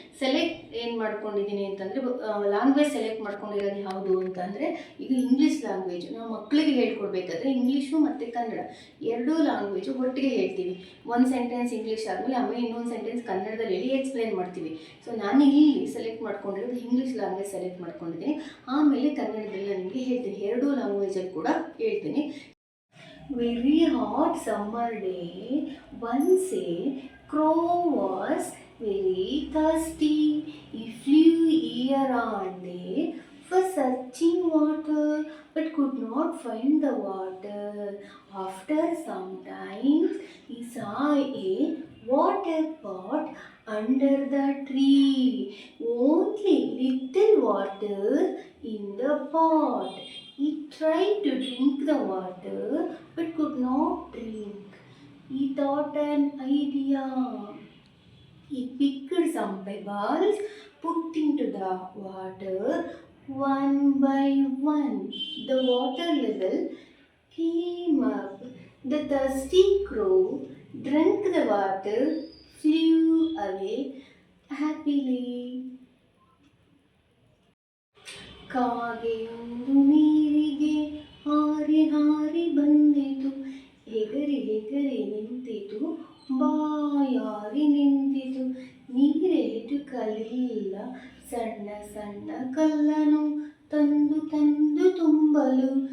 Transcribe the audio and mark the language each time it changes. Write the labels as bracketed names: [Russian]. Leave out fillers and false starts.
[Kannada] Select ಏನು ಮಾಡ್ಕೊಂಡಿದ್ದೀನಿ ಅಂತಂದರೆ, ಲ್ಯಾಂಗ್ವೇಜ್ ಸೆಲೆಕ್ಟ್ ಮಾಡ್ಕೊಂಡಿರೋದು ಯಾವುದು ಅಂತಂದರೆ, ಈಗ ಇಂಗ್ಲೀಷ್ ಲ್ಯಾಂಗ್ವೇಜ್ ನಾವು ಮಕ್ಕಳಿಗೆ ಹೇಳ್ಕೊಡ್ಬೇಕಾದ್ರೆ ಇಂಗ್ಲೀಷು ಮತ್ತು ಕನ್ನಡ ಎರಡೂ ಲ್ಯಾಂಗ್ವೇಜು ಒಟ್ಟಿಗೆ ಹೇಳ್ತೀವಿ. ಒಂದು ಸೆಂಟೆನ್ಸ್ ಇಂಗ್ಲೀಷ್ ಆದಮೇಲೆ ಆಮೇಲೆ ಇನ್ನೊಂದು ಸೆಂಟೆನ್ಸ್ ಕನ್ನಡದಲ್ಲಿ ಹೇಳಿ ಎಕ್ಸ್ಪ್ಲೇನ್ ಮಾಡ್ತೀವಿ. ಸೊ ನಾನು ಇಲ್ಲಿ ಸೆಲೆಕ್ಟ್ ಮಾಡ್ಕೊಂಡಿರೋದು ಇಂಗ್ಲೀಷ್ ಲ್ಯಾಂಗ್ವೇಜ್ ಸೆಲೆಕ್ಟ್ ಮಾಡ್ಕೊಂಡಿದ್ದೀನಿ. ಆಮೇಲೆ ಕನ್ನಡದಲ್ಲಿ ನಿಮಗೆ ಹೇಳ್ತೀನಿ, ಎರಡೂ ಲ್ಯಾಂಗ್ವೇಜಲ್ಲಿ ಕೂಡ ಹೇಳ್ತೀನಿ. [English] Very hot summer day, once a crow was very thirsty. He flew here and there for searching water, but could not find the water. After some time, he saw a water pot under the tree. Only little water in the pot. He tried to drink the water but could not drink. He thought an idea. He picked some pebbles, put into the water one by one. The water level came up. The thirsty crow drank the water, flew away happily. [Kannada] ಕಾಗೆಯೊಂದು ನೀರಿಗೆ ಹಾರಿ ಹಾರಿ ಬಂದಿತು, ಹೆಗರಿ ಹೆಗರಿ ನಿಂತಿತು, ಬಾಯಾರಿ ನಿಂತಿತು. ನೀರೇಟು ಕಲಿಲ್ಲ, ಸಣ್ಣ ಸಣ್ಣ ಕಲ್ಲನು ತಂದು ತಂದು ತುಂಬಲು.